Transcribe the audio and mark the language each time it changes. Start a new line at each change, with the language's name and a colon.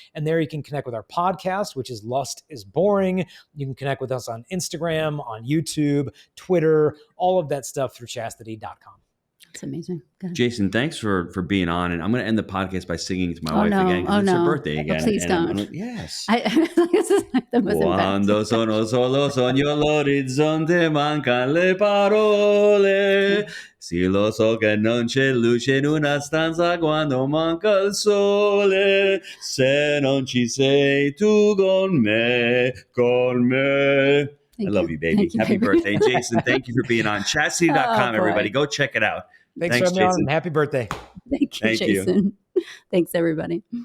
English: And there you can connect with our podcast, which is Lust is Boring. You can connect with us on Instagram, on YouTube, Twitter, all of that stuff through chastity.com. It's amazing. Good. Jason, thanks for being on. And I'm going to end the podcast by singing to my wife again because it's her birthday again. Please don't. Yes. This is like the most
Italian: Quando sono solo sogno l'orizzonte, mancan le parole. Sì, lo so che non c'è luce in una stanza quando manca il sole. Se non ci sei tu con me, con me.
English: I love you, baby. Happy birthday, Jason. Thank you for being on. Chastity.com, everybody. Go check it out. Thanks, Jason. Happy birthday. Thank you, Jason. Thanks, everybody.